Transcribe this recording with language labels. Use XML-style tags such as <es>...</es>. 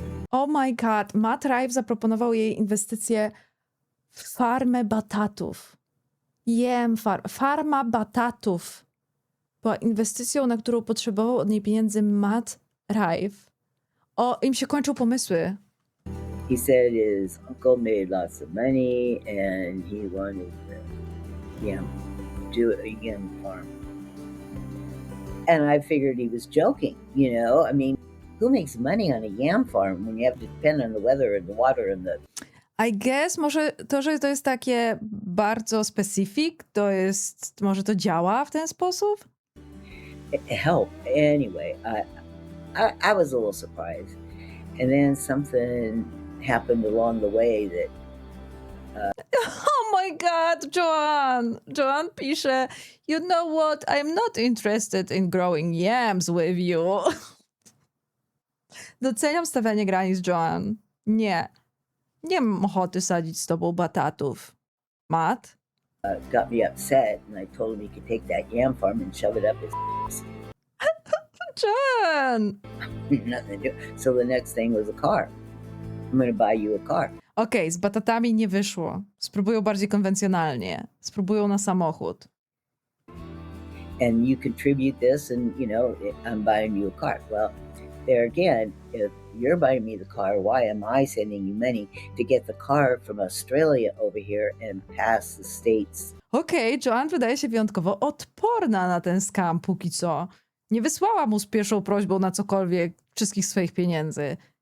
<en>Oh my god,</en> <pl>Matt Rife zaproponował jej inwestycję w farmę batatów. Farma batatów była inwestycją, na którą potrzebował od niej pieniędzy Matt Rife. Im się kończą pomysły.</pl> <en>He said his uncle made lots of money and he wanted to do a yam farm. And I figured he was joking, I mean, who makes money on a yam farm when you have to depend on the weather and the water and the...</en> <pl>I guess może to, że to jest takie bardzo specific, może to działa w ten sposób?</pl> <en>Help. Anyway, I was a little surprised. And then something happened along the way that... Oh my god,</en> <pl>Joanne pisze,</pl> <en>you know what, I'm not interested in growing yams with you.</en> <pl>Doceniam stawianie granic, Joanne. Nie mam ochoty sadzić z tobą batatów. Matt?</pl> <en>Got me upset and I told him he could take that yam farm and shove it up his... Joanne! Nothing to do. So the next thing was a car. I'm going to buy you a car.</en> <pl>Z batatami nie wyszło. Spróbują bardziej konwencjonalnie. Spróbują na samochód.</pl> <en>And you contribute this and, I'm buying you a car. Well, there again, if you're buying me the car, why am I sending you money to get the car from Australia over here and pass the States?</en> <pl>Joanne wydaje się wyjątkowo odporna na ten scam póki co. Nie wysłała mu z pierwszą prośbą na cokolwiek wszystkich swoich pieniędzy.</pl>